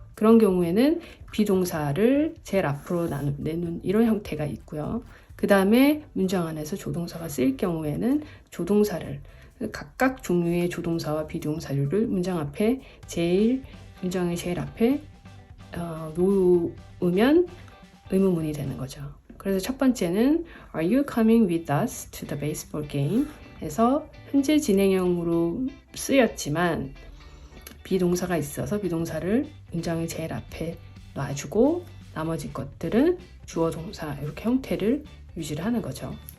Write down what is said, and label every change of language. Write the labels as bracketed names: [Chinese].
[Korean] 그런 경우에는 비동사를 제일 앞으로 내놓은 이런 형태가 있고요. 그 다음에 문장 안에서 조동사가 쓰일 경우에는 조동사를 각각 종류의 조동사와 비동사류를 문장의 제일 앞에 놓으면 의문문이 되는 거죠. 그래서 첫 번째는 [English] Are you coming with us to the baseball game? [Korean] 해서 현재 진행형으로 쓰였지만 비동사가 있어서 비동사를 문장의 제일 앞에 놔주고 나머지 것들은 주어 동사 이렇게 형태를 유지를 하는 거죠.